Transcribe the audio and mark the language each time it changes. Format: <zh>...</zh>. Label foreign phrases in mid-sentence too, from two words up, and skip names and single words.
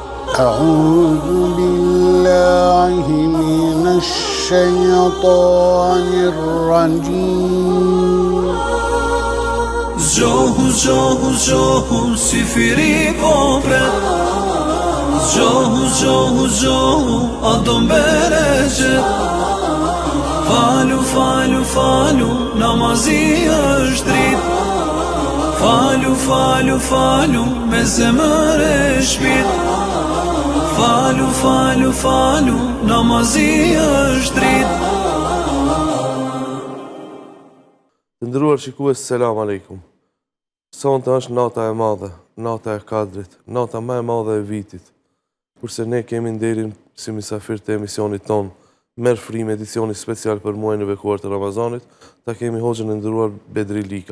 <ar>أعوذ بالله من الشيطان الرجيم زجوه زجوه زجوه سفري بوبرت زجوه زجوه زجوه أدم برجت فالو فالو فالو نمازي أجدريت فالو فالو فالو مزمر شبيت فالو فالو فالو نمازي أجدريت.</ar> <sq>Të ndëruar shikues,</sq> <ar>سلام عليكم.</ar> <sq>Sonte është nata e madhe, nata e Kadrit, nata më e madhe e vitit. Kurse ne kemi nderin si mysafir të emisionit ton, merr frym edicioni special për muajin e bekuar të Ramazanit, ta kemi hoxhën e nderuar Bedri Lika.</sq>